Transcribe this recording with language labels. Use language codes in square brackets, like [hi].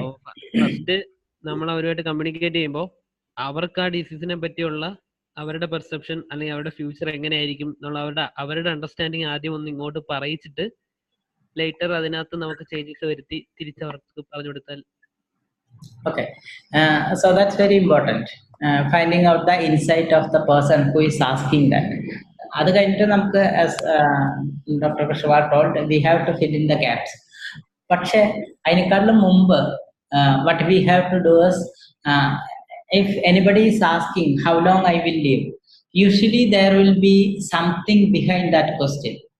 [ml] അപ്പോൾ ഫസ്റ്റ് നമ്മൾ അവരുമായിട്ട് കമ്മ്യൂണിക്കേറ്റ് ചെയ്യുമ്പോൾ അവർക്ക് ആ ഡിസീസിനെ പറ്റിയുള്ള അവരുടെ പെർസെപ്ഷൻ അല്ലെങ്കിൽ അവരുടെ ഫ്യൂച്ചർ എങ്ങനെയായിരിക്കും എന്നുള്ള അവരുടെ അണ്ടർസ്റ്റാൻഡിങ് ആദ്യം ഒന്ന് ഇങ്ങോട്ട് പറയിച്ചിട്ട് ലേറ്റർ അതിനകത്ത് നമുക്ക് ചേഞ്ചസ് വരുത്തി തിരിച്ചവർക്ക് പറഞ്ഞു കൊടുത്താൽ. [en] Okay, so that's very important. Finding out the insight of the person who is asking that. [ml] അത് കഴിഞ്ഞിട്ട് നമുക്ക്, [en] as Dr. Krishna told, we have to fill in the gaps. [ml] പക്ഷേ അതിനേക്കാളും മുമ്പ് [en] what we have to do is, if anybody is asking how long I will live, usually there will be something behind that question.